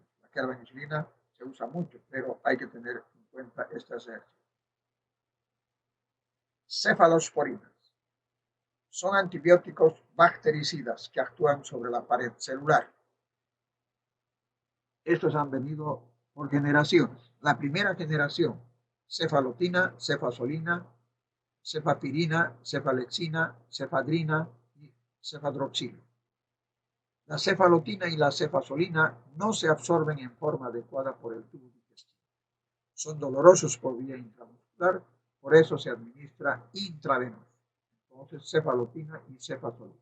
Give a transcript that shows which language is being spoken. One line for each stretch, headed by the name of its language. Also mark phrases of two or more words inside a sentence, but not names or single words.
Spanish: La carbenicilina se usa mucho, pero hay que tener en cuenta estas reacciones. Cefalosporinas son antibióticos bactericidas que actúan sobre la pared celular. Estos han venido por generaciones. La primera generación: cefalotina, cefazolina, cefapirina, cefalexina, cefadrina y cefadroxila. La cefalotina y la cefazolina no se absorben en forma adecuada por el tubo digestivo. Son dolorosos por vía intramuscular, por eso se administra intravenoso. Entonces, cefalotina y cefazolina.